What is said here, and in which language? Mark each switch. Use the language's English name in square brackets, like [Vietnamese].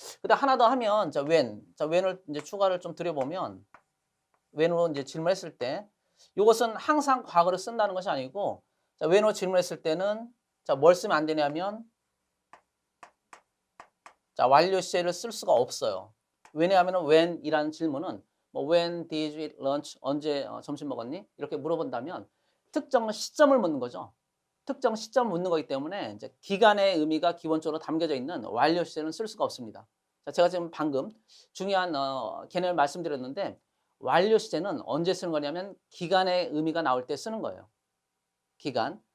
[Korean] 그다음 하나 더 하면 자, when. 자, when을 이제 추가를 좀 드려보면, when으로 이제 질문했을 때 이것은 항상 과거를 쓴다는 것이 아니고, 자, when으로 질문했을 때는 자, 뭘 쓰면 안 되냐면, 자, 완료 시제를 쓸 수가 없어요. 왜냐하면 when이라는 질문은 뭐 [English] when did you eat lunch? [Korean] 언제 점심 먹었니? 이렇게 물어본다면 특정 시점을 묻는 거죠. 특정 시점을 묻는 거기 때문에 이제 기간의 의미가 기본적으로 담겨져 있는 완료 시제는 쓸 수가 없습니다. 자, 제가 지금 방금 중요한 개념을 말씀드렸는데, 완료 시제는 언제 쓰는 거냐면 기간의 의미가 나올 때 쓰는 거예요. 기간.